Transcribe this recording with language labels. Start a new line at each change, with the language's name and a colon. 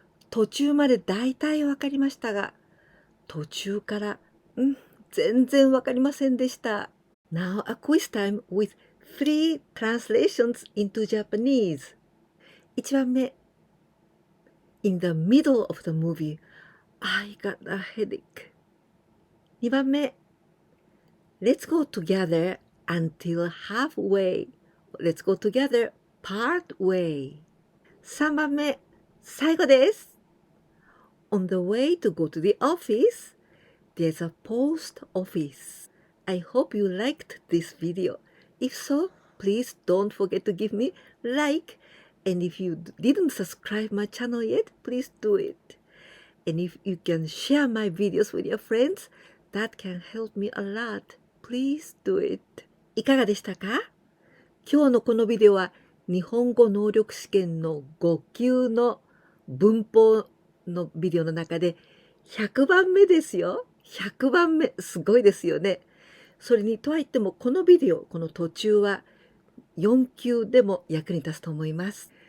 Japanese: 途中までだいたいわかりましたが、途中から全然わかりませんでした。
English: Now a quiz time with 3 translations into Japanese. 1番目 In the middle of the movie, I got a headache. 2番目 Let's go together until halfway. Let's go together part way.
Japanese: 3番目最後です。
English: On the way to go to the office, there's a post office. I hope you liked this video. If so, please don't forget to give me like. And if you didn't subscribe my channel yet, please do it. And if you can share my videos with your friends, that can help me a lot. Please do it. いかがでしたか？
Japanese: 今日のこのビデオは日本語能力試験の5級の文法のビデオの中で100番目ですよ。100番目。すごいですよね。それにとはいってもこのビデオ、この途中は4級でも役に立つと思います。